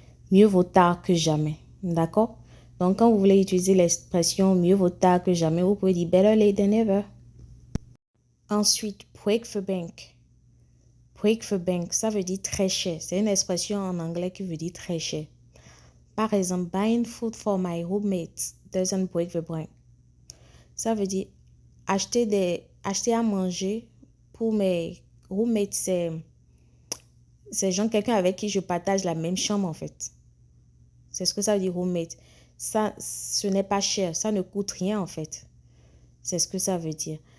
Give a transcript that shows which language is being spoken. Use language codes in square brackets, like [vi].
[fr] Mieux vaut tard que jamais. D'accord? Donc, quand vous voulez utiliser l'expression mieux vaut tard que jamais, vous pouvez dire [en] better late than never. [fr] Ensuite, break the bank. Break the bank, ça veut dire très cher. C'est une expression en anglais qui veut dire très cher. Par exemple, [en] buying food for my roommates doesn't break the bank. [fr] Ça veut dire acheter à manger pour mes roommates, c'est quelqu'un avec qui je partage la même chambre en fait. C'est ce que ça veut dire roommate. Ça, ce n'est pas cher, ça ne coûte rien en fait. C'est ce que ça veut dire.